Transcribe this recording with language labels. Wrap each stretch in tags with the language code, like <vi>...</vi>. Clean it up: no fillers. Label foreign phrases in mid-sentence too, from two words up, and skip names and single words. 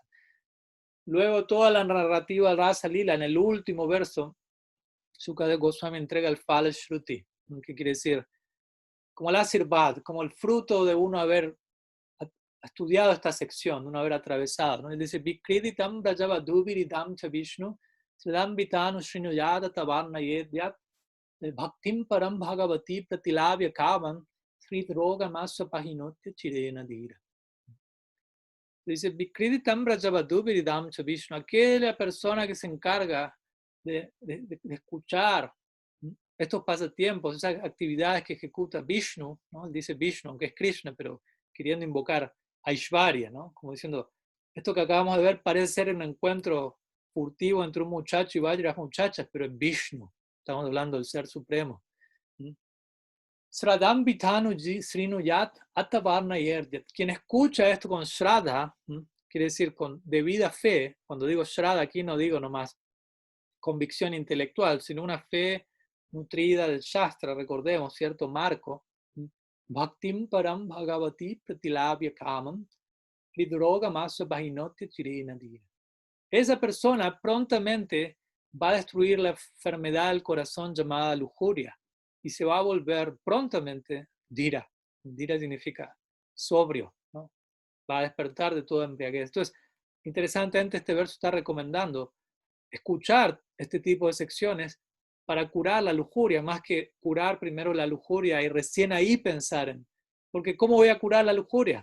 <es>Luego toda la narrativa del Rasa Lila, en el último verso, Sukadeva Goswami entrega el Phala Shruti, que quiere decir como el Asirbad, como el fruto de uno haber estudiado esta sección, de uno haber atravesado, ¿no? Él dice,</es> <sa>विक्रीडितं व्रजवधूभिरिदं च विष्णोः, श्रद्धा अन्वितो शृणुयाद् अथवर्ण येद्यः, भक्तिं परां भगवति प्रतिलभ्य कामं, हृद् रोगम् आश्व् अपहिनोत्य् अचिरेण धीरः. Dice, विक्रीडितं व्रजवधूभिरिदं च विष्णोः,</sa> <es>aquella persona que se encarga de escuchar estos pasatiempos, esas actividades que ejecuta Vishnu, ¿no? Él dice Vishnu, aunque es Krishna, pero queriendo invocar a Ishvarya, ¿no? Como diciendo, esto que acabamos de ver parece ser un encuentro furtivo entre un muchacho y varias muchachas, pero es Vishnu, estamos hablando del Ser Supremo.</es> <sa>श्रद्धा अन्वितो शृणुयाद् अथवर्ण येद्यः.</sa> <es>Quien escucha esto con Shraddha, quiere decir con debida fe. Cuando digo Shraddha aquí no digo nomás convicción intelectual, sino una fe nutrida del Shastra, recordemos, cierto marco.</es> <sa>भक्तिं परां भगवति प्रतिलभ्य कामं हृद्रोगम् आश्व् अपहिनोत्य् अचिरेणधीरः.</sa> <es>Esa persona prontamente va a destruir la enfermedad del corazón llamada lujuria y se va a volver prontamente Dira. Dira significa sobrio, ¿no? Va a despertar de toda embriaguez. Entonces, interesantemente, este verso está recomendando escuchar este tipo de secciones para curar la lujuria, más que curar primero la lujuria y recién ahí pensar en, porque ¿cómo voy a curar la lujuria?</es>